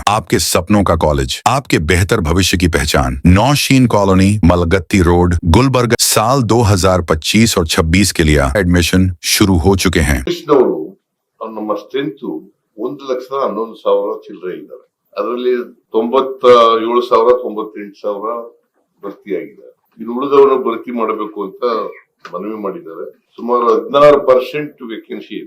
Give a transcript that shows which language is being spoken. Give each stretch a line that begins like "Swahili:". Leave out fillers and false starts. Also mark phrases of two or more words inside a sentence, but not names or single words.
Hindi: आपके सपनों का कॉलेज, आपके बेहतर भविष्य की पहचान। नौशीन कॉलोनी, मलगत्ती रोड, गुलबर्गा। साल 2025 और 26 के लिए एडमिशन शुरू हो चुके हैं।
Kannada: ನಮ್ಮ ಸ್ಟ್ರೆಂತ್ 1,11,000 ಚಿಲ್ಲರೆ ಇದ್ದಾರೆ. ಅದರಲ್ಲಿ 97,000 98,000 ಭರ್ತಿಯಾಗಿದೆ. ಇನ್ನು ಉಳಿದವರು ಭರ್ತಿ ಮಾಡಬೇಕು ಅಂತ ಮನವಿ ಮಾಡಿದ್ದಾರೆ. ಸುಮಾರು 16% ವೇಕೆನ್ಸಿ ಇದೆ.